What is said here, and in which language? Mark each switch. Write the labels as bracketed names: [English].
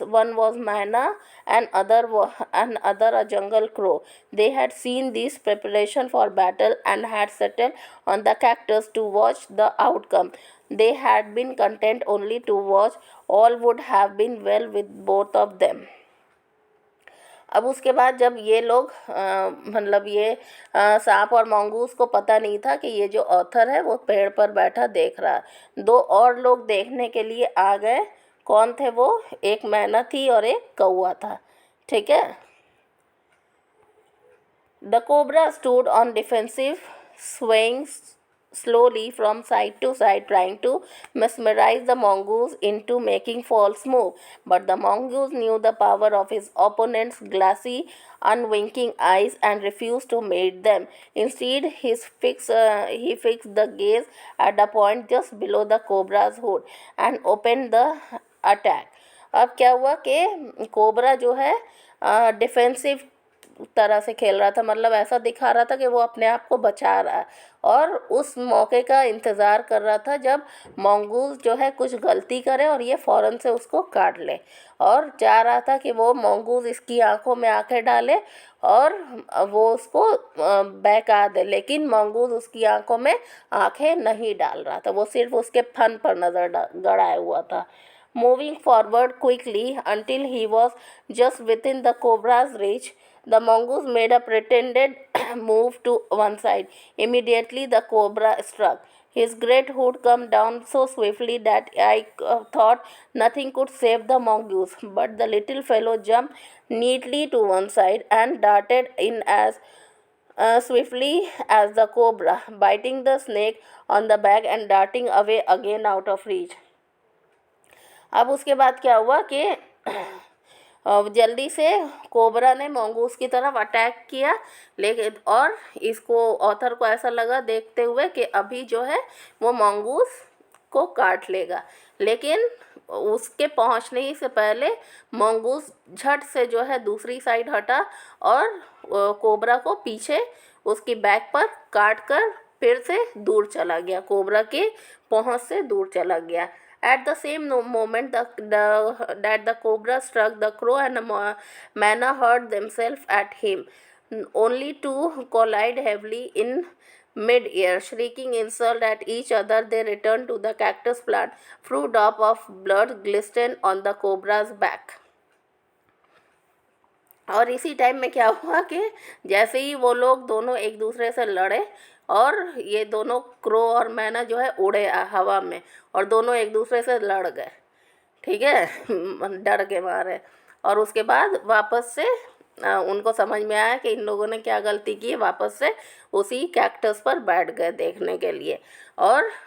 [English] One was Maina, and other a jungle crow. They had seen this preparation for battle and had settled on the cactus to watch the outcome. They had been content only to watch. All would have been well with both of them. [Hindi] अब उसके बाद जब ये लोग मतलब ये सांप और मंगूस को पता नहीं था कि ये जो ऑथर है वो पेड़ पर बैठा देख रहा है। 2 और लोग देखने के लिए आ गए। कौन थे वो? एक मैना थी और एक कौआ था। ठीक है। [English] The cobra stood on defensive, swaying slowly from side to side, trying to mesmerize the mongoose into making false move. But the mongoose knew the power of his opponent's glassy, unwinking eyes and refused to meet them. Instead, he fixed the gaze at a point just below the cobra's hood and opened the attack. [Hindi] अब क्या हुआ कि cobra जो है defensive तरह से खेल रहा था, मतलब ऐसा दिखा रहा था कि वो अपने आप को बचा रहा है और उस मौके का इंतज़ार कर रहा था जब मंगूस जो है कुछ गलती करे और ये फ़ौरन से उसको काट ले। और चाह रहा था कि वो मंगूस इसकी आंखों में आंखें डाले और वो उसको बहका दे, लेकिन मंगूस उसकी आंखों में आंखें नहीं डाल रहा था, वो सिर्फ उसके फन पर नज़र गड़ाए हुआ था। [English] Moving forward quickly until he was just within the cobra's reach, the mongoose made a pretended move to one side. Immediately the cobra struck. His great hood came down so swiftly that I thought nothing could save the mongoose. But the little fellow jumped neatly to one side and darted in as swiftly as the cobra, biting the snake on the back and darting away again out of reach. [Hindi] अब उसके बाद क्या हुआ कि जल्दी से cobra ने mongoose की तरफ अटैक किया, लेकिन और इसको ऑथर को ऐसा लगा देखते हुए कि अभी जो है वो मंगूस को काट लेगा, लेकिन उसके पहुंचने ही से पहले मंगूस झट से जो है दूसरी साइड हटा और कोबरा को पीछे उसकी बैक पर काट कर फिर से दूर चला गया, कोबरा के पहुंच से दूर चला गया। [English] At the same moment that the cobra struck, the crow and the manna hurled themselves at him, only to collide heavily in mid-air. Shrieking insult at each other, they returned to the cactus plant. Few drops of blood glistened on the cobra's back. [Hindi] और इसी time में क्या हुआ कि जैसे ही वो लोग दोनों एक दूसरे से लड़े और ये दोनों क्रो और मैना जो है उड़े हवा में और दोनों एक दूसरे से लड़ गए, ठीक है, डर के मारे। और उसके बाद वापस से उनको समझ में आया कि इन लोगों ने क्या गलती की है, वापस से उसी कैक्टस पर बैठ गए देखने के लिए। और